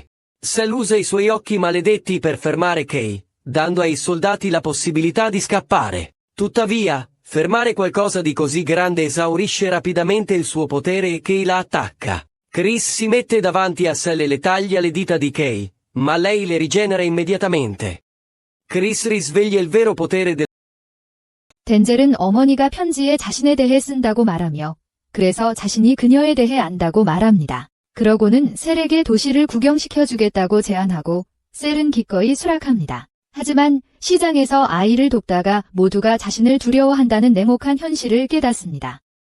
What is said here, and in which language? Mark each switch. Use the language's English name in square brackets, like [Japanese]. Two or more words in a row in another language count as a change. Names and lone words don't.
[Italian] Sel usa i suoi occhi maledetti per fermare Kay, dando ai soldati la possibilità di scappare. Tuttavia, fermare qualcosa di così grande esaurisce rapidamente il suo potere e Kay la attacca. Chris si mette davanti a Sel e le taglia le dita di Kay, ma lei le rigenera immediatamente. Chris risveglia il vero potere del [Korean] 덴젤은 어머니가 편지에 자신에 대해 쓴다고 말하며 그래서 자신이 그녀에 대해 안다고 말합니다. 그러고는 셀에게 도시를 구경시켜주겠다고 제안하고 셀은 기꺼이 수락합니다. 하지만 시장에서 아이를 돕다가 모두가 자신을 두려워한다는 냉혹한 현실을 깨닫습니다.